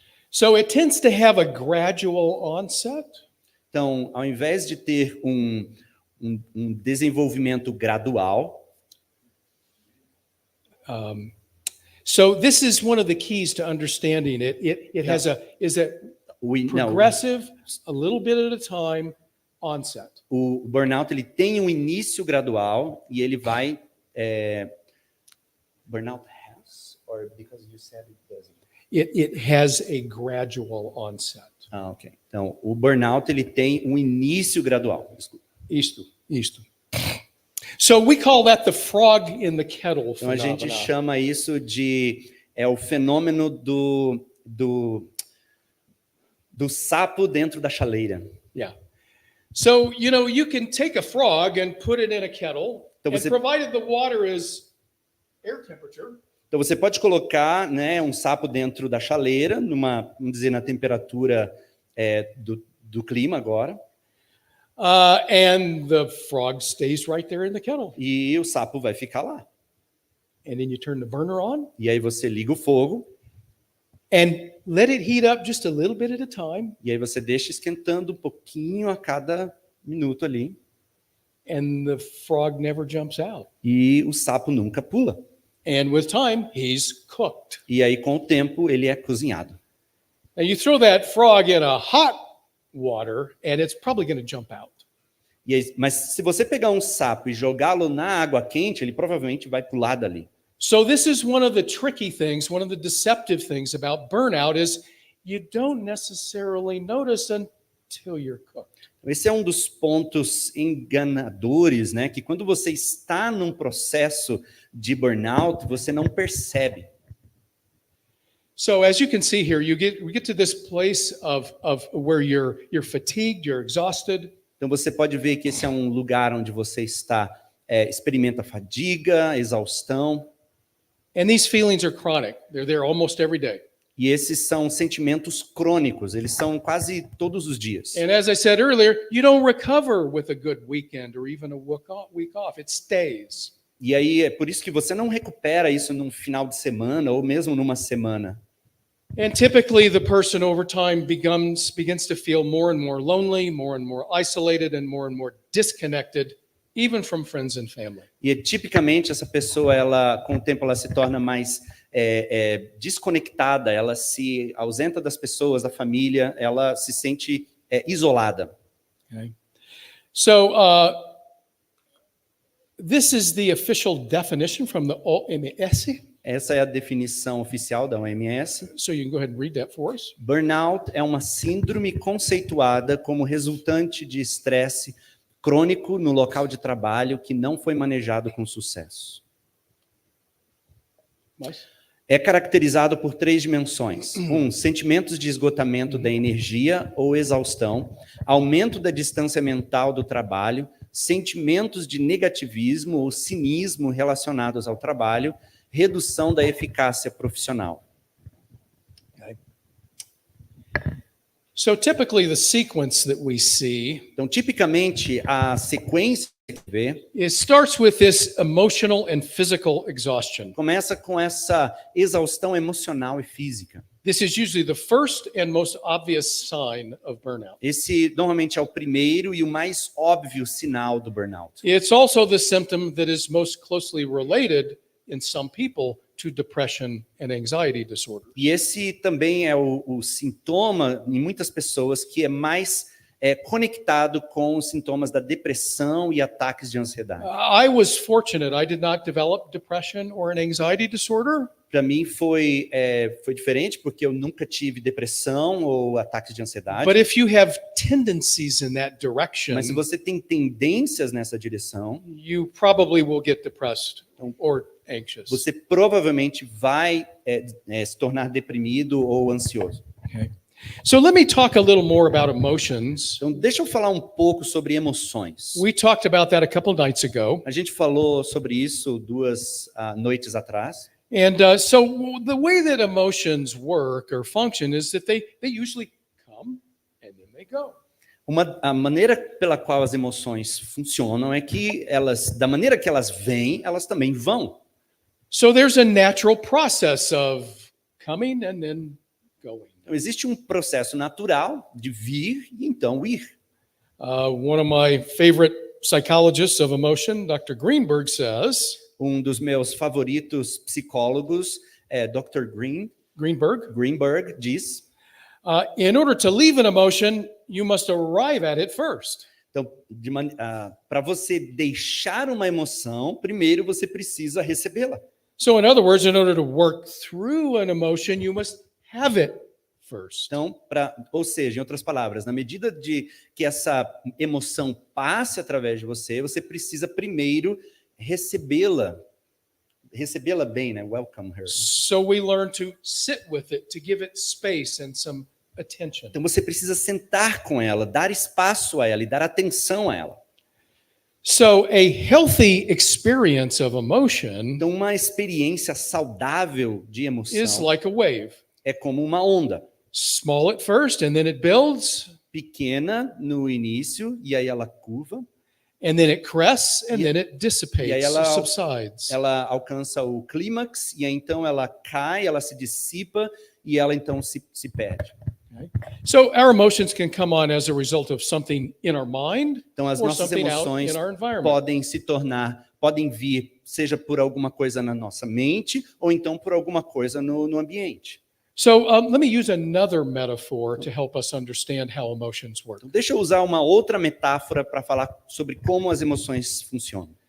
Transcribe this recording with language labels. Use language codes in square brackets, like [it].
[en] So it tends to have a gradual onset. [pt] Então, ao invés de ter um desenvolvimento gradual, [en] so this is one of the keys to understanding it. It has progressive, a little bit at a time, onset. [pt] O burnout ele tem um início gradual e ele vai. [en] Burnout has, or because you said it doesn't. It has a gradual onset. Ok. [pt] Então, o burnout ele tem um início gradual. Desculpa. Isto. [en] So we call that the frog in the kettle [pt] Então a gente [en] phenomenon. [pt] chama isso de o fenômeno do sapo dentro da chaleira. Yeah. [en] So, you can take a frog and put it in a kettle, [pt] Então [en] and [pt] você- [en] provided the water is air temperature, [pt] Então você pode colocar, né, um sapo dentro da chaleira, vamos dizer, na temperatura do clima agora, [en] and the frog stays right there in the kettle. [pt] e o sapo vai ficar lá. [en] And then you turn the burner on [pt] E aí você liga o fogo, [en] and let it heat up just a little bit at a time, [pt] e aí você deixa esquentando um pouquinho a cada minuto ali, [en] and the frog never jumps out. [pt] e o sapo nunca pula. [en] And with time, he's cooked. [pt] E aí, com o tempo, ele é cozinhado. [en] Now you throw that frog in a hot water, and it's probably going to jump out. [pt] E aí, mas se você pegar um sapo e jogá-lo na água quente, ele provavelmente vai pular dali. [en] So this is one of the tricky things, one of the deceptive things about burnout is you don't necessarily notice until you're cooked. [pt] Esse é um dos pontos enganadores, né? Que quando você está num processo de burnout, você não percebe. [en] So as you can see here, we get to this place of where you're fatigued, you're exhausted. [pt] Então você pode ver que esse é um lugar onde você experimenta fadiga, exaustão. [en] And these feelings are chronic. They're there almost every day. [pt] E esses são sentimentos crônicos, eles são quase todos os dias. [en] And as I said earlier, you don't recover with a good weekend or even a week off. It stays. [pt] E aí é por isso que você não recupera isso num final de semana ou mesmo numa semana. [en] And typically the person over time begins to feel more and more lonely, more and more isolated, and more disconnected, even from friends and family. [pt] E tipicamente essa pessoa, com o tempo, ela se torna mais desconectada, ela se ausenta das pessoas, da família, ela se sente isolada. Okay. [en] So this is the official definition from the Este. [pt] Essa é a definição oficial da OMS. [en] So you can go ahead and read that for us. [pt] Burnout é uma síndrome conceituada como resultante de estresse crônico no local de trabalho que não foi manejado com sucesso. [en] Nice. [pt] É caracterizado por 3 dimensões. 1, sentimentos de esgotamento da energia ou exaustão, aumento da distância mental do trabalho, sentimentos de negativismo ou cinismo relacionados ao trabalho, redução da eficácia profissional. [en] So typically the sequence that we see [pt] Então, tipicamente, a sequência que vê [en] it starts with this emotional and physical exhaustion. [pt] começa com essa exaustão emocional e física. [en] This is usually the first and most obvious sign of burnout. [pt] Esse normalmente é o primeiro e o mais óbvio sinal do burnout. [en] It's also the symptom that is most closely related in some people to depression and anxiety disorders. [pt] E esse também é o sintoma em muitas pessoas que é mais conectado com os sintomas da depressão e ataques de ansiedade. [en] I was fortunate. I did not develop depression or an anxiety disorder. [pt] Para mim foi diferente porque eu nunca tive depressão ou ataques de ansiedade. [en] But if you have tendencies in that direction, [pt] Mas se você tem tendências nessa direção, [en] you probably will get depressed or anxious. [pt] você provavelmente vai se tornar deprimido ou ansioso. Okay. [en] So let me talk a little more about emotions. [pt] Então, deixa eu falar um pouco sobre emoções. [en] We talked about that a couple nights ago. [pt] A gente falou sobre isso 2 noites atrás. [en] And so the way that emotions work or function is that they usually come and then they go. [pt] A maneira pela qual as emoções funcionam é que da maneira que elas vêm, elas também vão. [en] So there's a natural process of coming and then going. [pt] Então, existe um processo natural de vir e então ir. [en] One of my favorite psychologists of emotion, Dr. Greenberg, says, [pt] Um dos meus favoritos psicólogos, Dr. Greenberg, diz, [en] in order to leave an emotion, you must arrive at it first. [pt] então, para você deixar uma emoção, primeiro você precisa recebê-la. [en] So in other words, in order to work through an emotion, you must have it first. [pt] Então, ou seja, em outras palavras, na medida de que essa emoção passe através de você, você precisa primeiro recebê-la bem, né? [en] Welcome her. So we learn to sit with it, to give it space and some attention. [pt] Então você precisa sentar com ela, dar espaço a ela e dar atenção a ela. [en] So a healthy experience of emotion [pt] Então uma experiência saudável de [en] is [pt] emoção [en] like a wave. [pt] é como uma onda, [en] Small at first and then it builds [pt] pequena no início e aí ela curva, [en] and then it crests and then it [pt] e [en] dissipates, [pt] aí ela [en] subsides. [pt] ela alcança o clímax e aí então ela cai, ela se dissipa e ela então se perde. Okay. [en] So our emotions can come on as a result of something in our mind [pt] Então as [en] or [pt] nossas [en] something out [pt] emoções [en] in our environment. [pt] podem vir, seja por alguma coisa na nossa mente ou então por alguma coisa no ambiente. [en] So let me use another metaphor to help us understand how emotions work. [pt] Então, deixa eu usar uma outra metáfora para falar sobre como as emoções funcionam.